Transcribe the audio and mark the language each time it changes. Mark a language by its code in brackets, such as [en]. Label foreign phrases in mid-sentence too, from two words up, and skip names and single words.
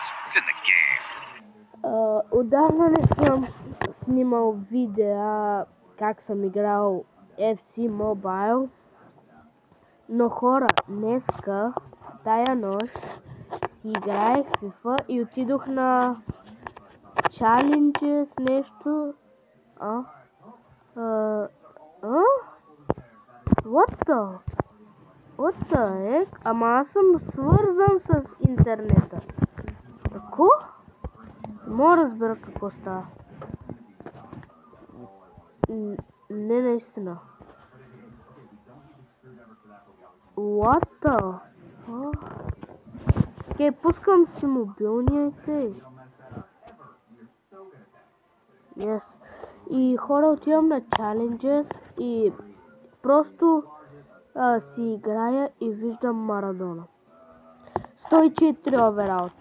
[bg] Отдавна не съм снимал видеа как съм играл FC Mobile. Но хора, днеска, тая нощ, си играех FIFA и отидох на Challenges нещо. [en] What the heck? [bg] Ама аз съм свързан с интернета. Какво? Не мога да разбера какво става. Не, наистина. [en] What the fuck? [bg] Окей, пускам си мобилния и тъй. Yes. И хора, отивам на Challenges и просто си играя и виждам Марадона. 104 овераут.